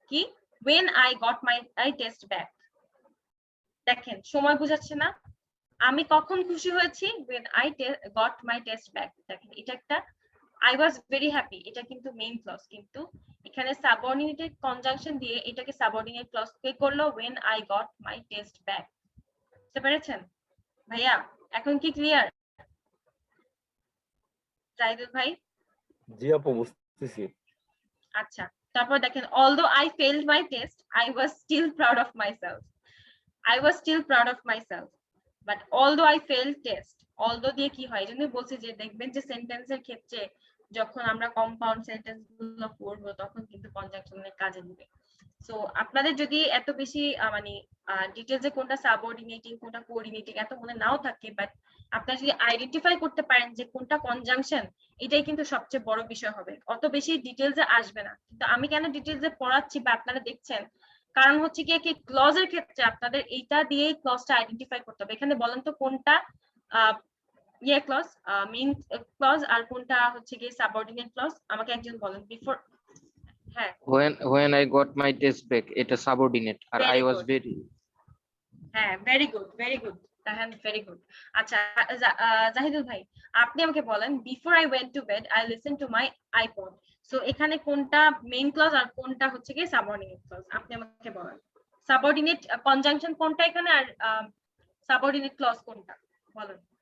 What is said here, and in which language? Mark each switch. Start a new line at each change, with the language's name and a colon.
English: কি, when I got my test back,
Bangla: দেখেন সময় বোঝাচ্ছে না, আমি কখন খুশি হয়েছি,
English: when I got my test back।
Bangla: দেখেন এটা একটা
English: I was very happy,
Bangla: এটা কিন্তু মেইন ক্লজ, কিন্তু এখানে সাবঅর্ডিনেটেড কনজাংশন দিয়ে এটাকে সাবঅর্ডিনেট ক্লজ কে করলো,
English: when I got my test back।
Bangla: বুঝতে পেরেছেন ভাইয়া? এখন কি ক্লিয়ার জাহিদুল ভাই? জি আপু বুঝতেছি। আচ্ছা, তারপর দেখেন,
English: although I failed my test, I was still proud of myself। I was still proud of myself. But although I failed test,
Bangla: although দিয়ে কি হয় এজন্য বলছি যে দেখবেন যে সেন্টেন্সের ক্ষেত্রে যখন আমরা কম্পাউন্ড সেন্টেন্স গুলো পড়বো তখন কিন্তু কনজাংশনের কাজে দিবে। সো আপনাদের যদি এত বেশি মানে ডিটেইলসে কোনটা সাবঅর্ডিনেটিং কোনটা কোঅর্ডিনেটিং এত মনে নাও থাকে, বাট আপনারা যদি আইডেন্টিফাই করতে পারেন যে কোনটা কনজাংশন, এটাই কিন্তু সবচেয়ে বড় বিষয় হবে। অত বেশি ডিটেইলসে আসবে না। কিন্তু আমি কেন ডিটেইলসে পড়াচ্ছি বা আপনারা দেখছেন, কারণ হচ্ছে কি ক্লজের ক্ষেত্রে আপনাদের এইটা দিয়েই ক্লজটা আইডেন্টিফাই করতে হবে। এখানে বলেন তো কোনটা ইয়ে ক্লজ, মেইন ক্লজ, আর কোনটা হচ্ছে কি সাবঅর্ডিনেট ক্লজ, আমাকে একজন বলেন বিফোর। হ্যাঁ,
English: when I got my test back, এটা subordinate আর I Very was good. very হ্যাঁ, very good, very good, তাহলে very good. আচ্ছা জাহিদুল ভাই,
Bangla: আপনি আমাকে বলেন
English: Before I went to bed I listen to my iPod.
Bangla: So এখানে কোনটা মেইন ক্লজ আর কোনটা হচ্ছে কি সাবঅর্ডিনেট ক্লজ, আপনি আমাকে বলেন। সাবঅর্ডিনেট কনজাংশন কোনটা এখানে, আর সাবঅর্ডিনেট ক্লজ কোনটা বলেন।